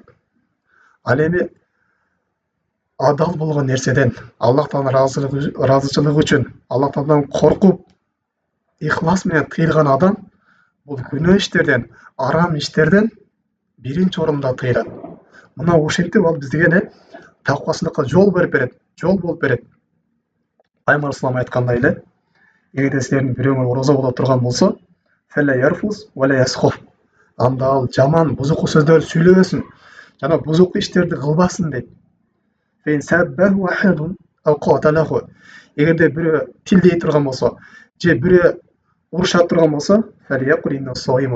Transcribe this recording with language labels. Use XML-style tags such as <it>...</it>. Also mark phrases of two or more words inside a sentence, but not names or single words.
<ky>Ал эми адал болгон нерседен, Аллах Тааланын ыраазычылыгы үчүн, Аллах Тааладан коркуп, ихлас менен тыйылган адам бул күнөө иштерден, арам иштерден биринчи орунда тыйылат. Мына ушинтип ал бизге тақвачылыкка жол берип берет, жол болуп берет. Пайгамбар салам айткандай эле, эгерде силердин бирөөңөр ораза боло турган болсо,</ky> <ar>فلا يرفث ولا يصخب.</ar> <ky>Анда ал жаман, бузуку сөздөр сүйлөбөсүн, жана бузуку иштерди кылбасын дейт.</ky> <ar>فإن سابه أحد أو قاتله.</ar> <ky>Эгерде бирөө тилдей турган болсо, же бирөө уруша турган болсо,</ky> <ar>فليقل إني صائم.</ar>